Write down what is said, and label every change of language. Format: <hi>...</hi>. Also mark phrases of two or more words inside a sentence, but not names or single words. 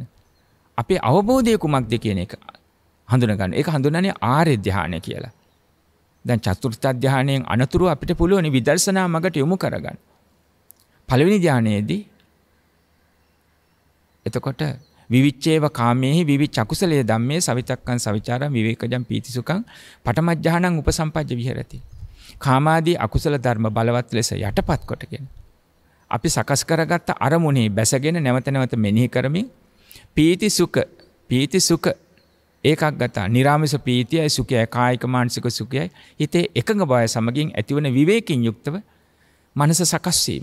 <si>අපේ අවබෝධය කුමක්ද කියන එක හඳුන ගන්න. ඒක හඳුනන්නේ ආර්ය ධානය කියලා. දැන් චතුර්ථ ධානයෙන් අනතුරු අපිට පුළුවන් විදර්ශනා මගට යොමු කරගන්න. පළවෙනි ධානයේදී එතකොට</si> <pi>විවිච්ඡේව කාමේහි විවිච්ඡ අකුසලයේ ධම්මේ සවිතක්කං සවිචාරං විවේකජං පීතිසුඛං පඨම ඥානං උපසම්පජ්ජ විහෙරති.</pi> <si>කාමාදී අකුසල ධර්ම බලවත් ලෙස යටපත් කොටගෙන අපි සකස් කරගත්ත අරමුණේ බැසගෙන නැවත නැවත මෙනෙහි කරමින්</si> <pi>පීතිසුඛ ඒකග්ගත නිරාමස</pi> <si>ප්‍රීතියයි සුඛයයි කායික මානසික සුඛයයි හිතේ එකඟ බව සමගින් ඇතිවන විවේකයෙන් යුක්තව මනස සකස් වීම.</si>